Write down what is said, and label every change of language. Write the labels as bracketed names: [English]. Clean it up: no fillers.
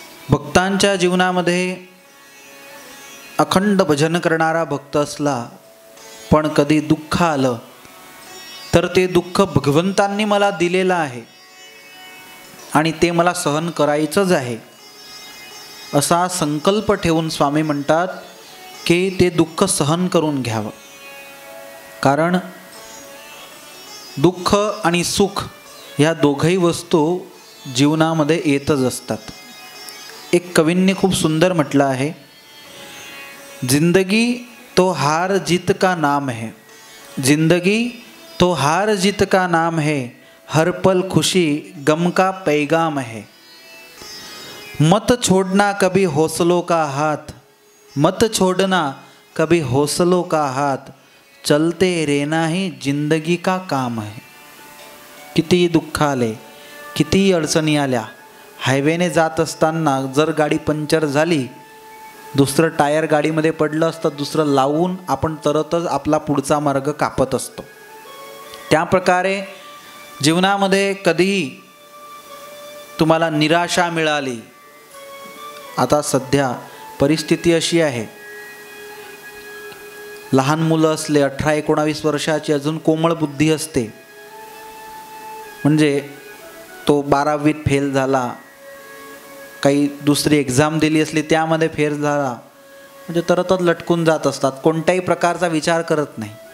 [Marathi] भक्तांच्या जीवनामध्ये अखंड भजन करणारा भक्त असला पण कधी दुःख आलं तर ते दुःख भगवंतांनी मला दिलेलं आहे आणि ते मला सहन करायचंच आहे असा संकल्प ठेवून स्वामी म्हणतात की ते दुःख सहन करून घ्यावं। कारण दुःख आणि सुख या दोघही वस्तू जीवनामध्ये येतच असतात। [Hindi] एक कवींनी खूप सुंदर म्हटलं आहे, जिंदगी तो हार जीत का नाम है, जिंदगी तो हार जीत का नाम है, हर पल खुशी गम का पैगाम है। मत छोड़ना कभी हौसलों का हाथ, मत छोड़ना कभी हौसलों का हाथ, चलते रहना ही जिंदगी का काम है। [Marathi] किती दुःख आले, किती अडचणी आल्या, हायवेने जात असताना जर गाडी पंक्चर झाली, दुसरं टायर गाडीमध्ये पडलं असतं, दुसरं लावून आपण तरतच आपला पुढचा मार्ग कापत असतो। त्या प्रकारे जीवनामध्ये कधीही तुम्हाला निराशा मिळाली, आता सध्या परिस्थिती अशी आहे, लहान मुलं असले 18-19 वर्षाची अजून कोमळ बुद्धी असते, म्हणजे तो 12वीत फेल झाला, काही दुसरी एक्झाम दिली असली त्यामध्ये फेल झाला, म्हणजे तरतच लटकून जात असतात, कोणत्याही प्रकारचा विचार करत नाही।